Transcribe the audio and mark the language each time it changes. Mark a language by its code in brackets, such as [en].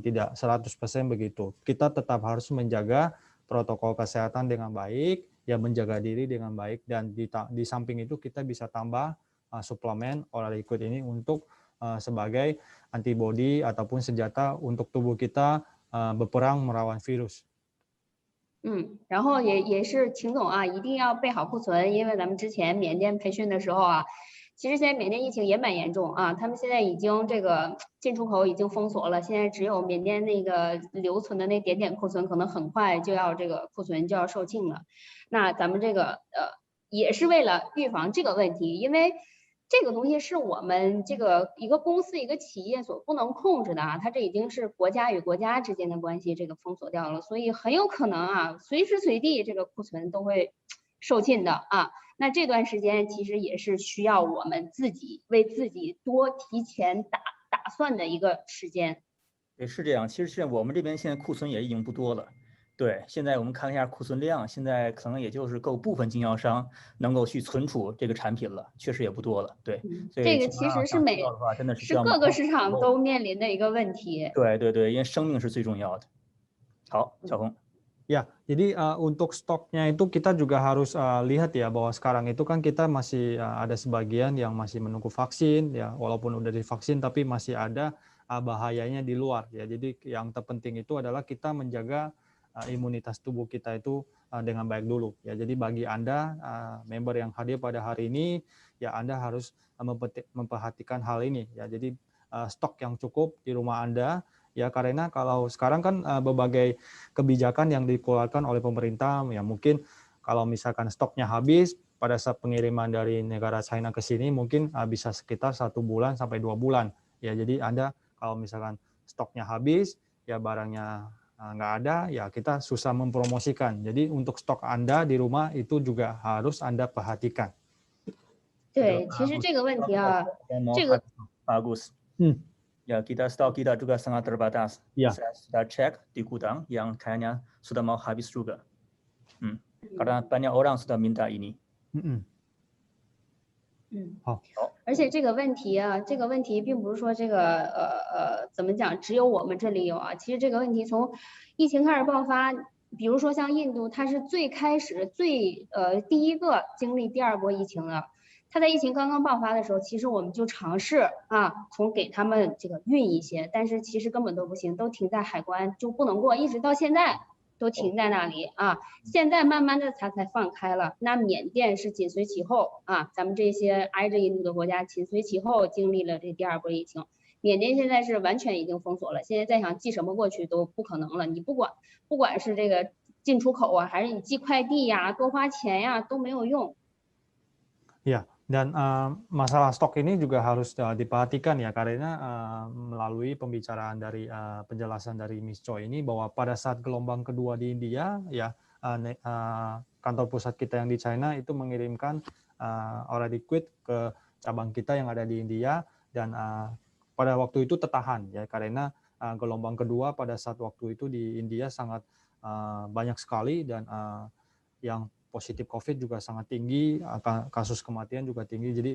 [id] Tidak 100% begitu. Kita tetap harus menjaga protokol kesehatan dengan baik, ya menjaga diri dengan baik, dan di samping itu kita bisa tambah suplemen oral liquid ini untuk sebagai antibodi ataupun senjata untuk tubuh kita berperang melawan virus. [zh] 然后也是秦总啊，一定要备好库存，因为咱们之前缅甸培训的时候啊，其实现在缅甸疫情也蛮严重啊，他们现在已经这个进出口已经封锁了，现在只有缅甸那个留存的那点库存，可能很快就要这个库存就要售罄了。那咱们这个也是为了预防这个问题，因为这个东西是我们这个一个公司一个企业所不能控制的啊，它这已经是国家与国家之间的关系，这个封锁掉了，所以很有可能啊，随时随地这个库存都会售罄的啊。那这段时间其实也是需要我们自己为自己多提前打算的一个时间。对，是这样。其实我们这边现在库存也已经不多了。对，现在我们看了一下库存量，现在可能也就是够部分经销商能够去存储这个产品了，确实也不多了。对，所以这个其实是各个市场都面临的一个问题。对，因为生命是最重要的。好，小红。 [id] Ya, jadi untuk stoknya itu kita juga harus lihat ya bahwa sekarang itu kan kita masih ada sebagian yang masih menunggu vaksin ya, walaupun udah divaksin tapi masih ada bahayanya di luar ya. Jadi yang terpenting itu adalah kita menjaga imunitas tubuh kita itu dengan baik dulu. Ya, jadi bagi Anda member yang hadir pada hari ini, ya Anda harus memperhatikan hal ini. Ya, jadi stok yang cukup di rumah Anda. Ya, karena kalau sekarang kan berbagai kebijakan yang dikeluarkan oleh pemerintah, ya mungkin kalau misalkan stoknya habis pada saat pengiriman dari negara China ke sini mungkin bisa sekitar 1 bulan sampai 2 bulan. Ya, jadi Anda kalau misalkan stoknya habis, ya barangnya nggak ada, ya kita susah mempromosikan. Jadi untuk stok Anda di rumah itu juga harus Anda perhatikan. [zh] 对，其实这个问题啊，这个 [id] bagus. Ya, kita stok kita juga sangat terbatas. Ya. Saya sudah cek di gudang yang kayaknya sudah mau habis juga. Karena banyak orang sudah minta ini. [zh] 好。而且这个问题啊，这个问题并不是说这个怎么讲，只有我们这里有啊。其实这个问题从疫情开始爆发，比如说像印度，它是最开始第一个经历第2波疫情的。它在疫情刚刚爆发的时候，其实我们就尝试从给他们这个运一些，但是其实根本都不行，都停在海关就不能过，一直到现在都停在那里啊。现在慢慢的才放开了。那缅甸是紧随其后啊，咱们这些挨着印度的国家紧随其后经历了这第2波疫情。缅甸现在是完全已经封锁了，现在再想寄什么过去都不可能了。你不管是这个进出口啊，还是你寄快递呀，多花钱呀，都没有用。 [id] Ya, dan masalah stok ini juga harus diperhatikan ya, karena melalui pembicaraan dari penjelasan dari Miss Choi ini bahwa pada saat gelombang kedua di India, ya kantor pusat kita yang di China itu mengirimkan oral liquid ke cabang kita yang ada di India, dan pada waktu itu tertahan ya, karena gelombang kedua pada saat waktu itu di India sangat banyak sekali, dan yang positif COVID juga sangat tinggi, kasus kematian juga tinggi.